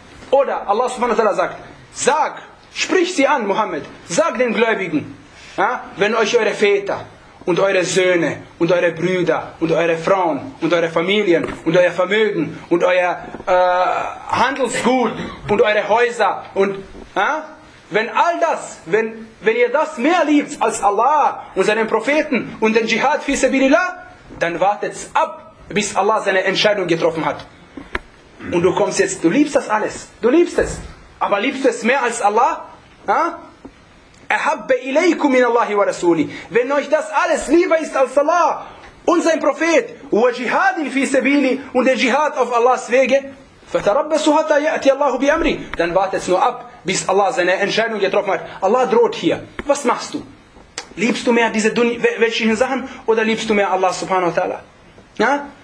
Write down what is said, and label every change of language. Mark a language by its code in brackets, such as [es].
[de] oder Allah subhanahu wa ta'ala sagt, sag, sprich sie an, Muhammad, sag den Gläubigen, wenn euch eure Väter und eure Söhne und eure Brüder und eure Frauen und eure Familien und euer Vermögen und euer Handelsgut und eure Häuser und wenn all das, wenn ihr das mehr liebt als Allah und seinen Propheten und den Dschihad fi sabilillah, dann wartet ab, bis Allah seine Entscheidung getroffen hat. Und du kommst jetzt, du liebst das alles, du liebst es, aber liebst es mehr als Allah? [ar] أحب إليكم من الله ورسوله. [de] Wenn euch das alles lieber ist als Allah und sein Prophet, [ar] وجهاد في سبيله [de] und der Jihad auf Allahs Wege, [ar] فتربصوا حتى يأتي الله بأمره. [de] Dann wartet nur ab, bis Allah seine Entscheidung getroffen hat. Allah droht hier. Was machst du? Liebst du mehr diese weltlichen Sachen oder liebst du mehr Allah subhanahu wa ta'ala? Ja?